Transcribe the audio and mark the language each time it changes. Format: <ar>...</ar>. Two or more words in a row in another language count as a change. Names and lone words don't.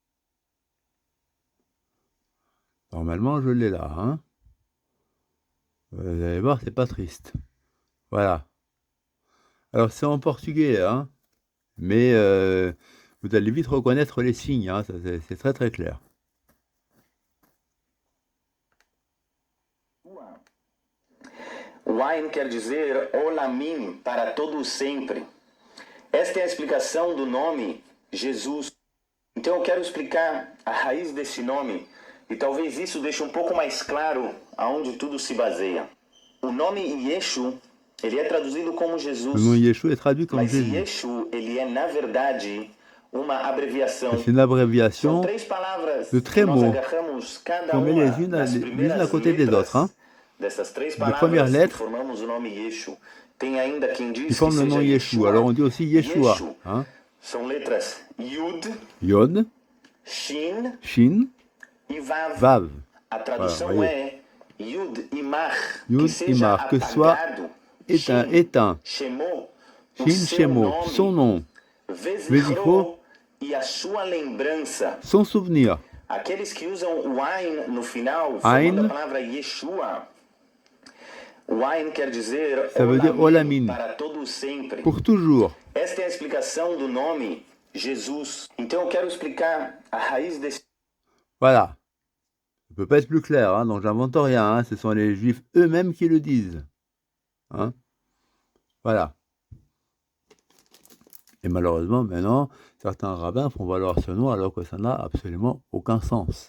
<fr>Normalement, je l'ai là. Hein. Vous allez voir, c'est pas triste. Voilà. Alors c'est en portugais, hein. Mais vous allez vite reconnaître les signes. Hein. C'est très très clair.</fr> <pt>Wain quer dizer Olamim, para todo sempre. Esta é a explicação do nome Jesus. Então eu quero explicar a raiz desse nome e talvez isso deixe um pouco mais claro aonde tudo se baseia. O nome Yeshu, ele é traduzido como Jesus. O nome Yeshu é traduzido como mas Jesus. Yeshu, ele é na verdade uma abreviação.</pt> <fr>C'est une abréviation de três mots qu'on met les unes à côté des autres. Hein. Les premières lettres qui forment le nom Yeshua. Alors on dit aussi Yeshua. Hein.</fr> <pt>São letras Yud,</pt> <fr>Yod,</fr> <pt>Shin</pt> <fr>Shin,</fr> <pt>e Vav.</pt> <fr>Vav.</fr> <pt>A tradução</pt> <fr>Voilà,</fr> <pt>é Yud e Mar,</pt> <fr>Yud</fr> <pt>que seja</pt> <fr>Imar, que soit</fr> <pt>apagado.</pt> <fr>éteint.</fr> <pt>Shemo, o</pt> <fr>Shin</fr> <pt>seu</pt> <fr>Shemo, son</fr> <pt>nome.</pt> <fr>nom.</fr> <pt>Vezichro e a sua lembrança.</pt> <fr>Son souvenir.</fr> <pt>Aqueles que usam o Ain no final,</pt> <fr>Ain,</fr> <pt>formando a palavra Yeshua. O Ain quer dizer</pt> <fr>ça veut dire Olamin,</fr> <pt>para todo sempre.</pt> <fr>pour toujours.</fr> <pt>Esta é a explicação do nome Jesus. Então eu quero explicar a raiz desse...</pt> <fr>Voilà. Ça peut pas être plus clair, hein, donc j'invente rien, hein, ce sont les Juifs eux-mêmes qui le disent. Hein. Voilà. Et malheureusement, maintenant, certains rabbins font valoir ce nom alors que ça n'a absolument aucun sens.</fr>